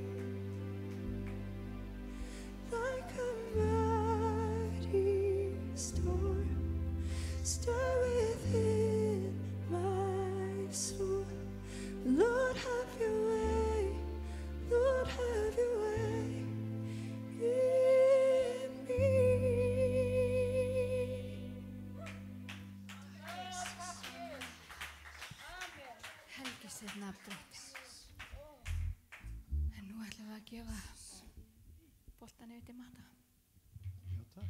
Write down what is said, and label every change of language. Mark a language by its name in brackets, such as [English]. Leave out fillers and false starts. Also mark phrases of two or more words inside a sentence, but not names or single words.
[English] Like a mighty storm, stir within my soul. Lord, have your way. Lord, have your way in me. [Icelandic] Helgisið nafn Drottins. En nú ætlum við að gefa boltan yfir til Matta. Já, takk.